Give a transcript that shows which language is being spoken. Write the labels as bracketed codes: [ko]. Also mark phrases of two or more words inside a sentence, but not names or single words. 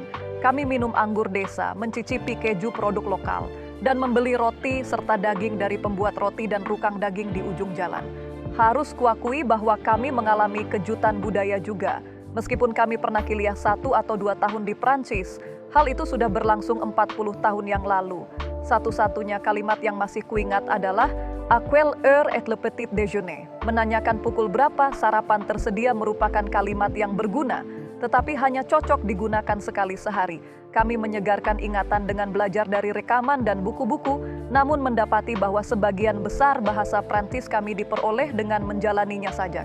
[id] Kami minum anggur desa, mencicipi keju produk lokal, dan membeli roti serta daging dari pembuat roti dan rukang daging di ujung jalan. Harus kuakui bahwa kami mengalami kejutan budaya juga. Meskipun kami pernah kuliah 1 atau 2 tahun di Prancis, hal itu sudah berlangsung 40 tahun yang lalu. Satu-satunya kalimat yang masih kuingat adalah [fr] "À quelle heure est le petit déjeuner?" [id] Menanyakan pukul berapa sarapan tersedia merupakan kalimat yang berguna, tetapi hanya cocok digunakan sekali sehari. Kami menyegarkan ingatan dengan belajar dari rekaman dan buku-buku, namun mendapati bahwa sebagian besar bahasa Prancis kami diperoleh dengan menjalaninya saja.